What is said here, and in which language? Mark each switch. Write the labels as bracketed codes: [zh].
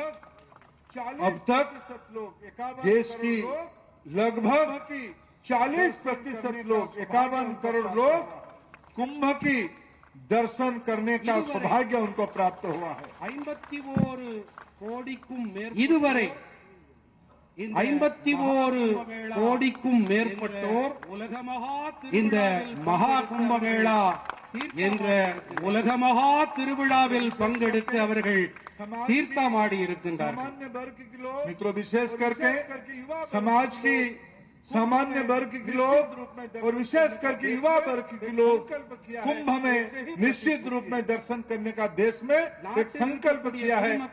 [hi] अब तक देश की लगभग 40% लोग, 51 करोड़ लोग कुंभ की दर्शन करने का सौभाग्य उनको प्राप्त हुआ है। [ta] 51 கோடிக்கும் இதுவரை 51 கோடிக்கும் மேற்பட்டோர் இந்த மகா கும்பமேளா என்ற உலக மகா திருவிழாவில் பங்கெடுத்து அவர்கள் தீர்த்தமாடி இருக்கின்றார்கள். [hi] मित्रों, विशेष करके समाज की सामान्य वर्ग के लोग और विशेष करके युवा वर्ग के लोग कुंभ में निश्चित रूप में दर्शन करने का देश में एक संकल्प किया है।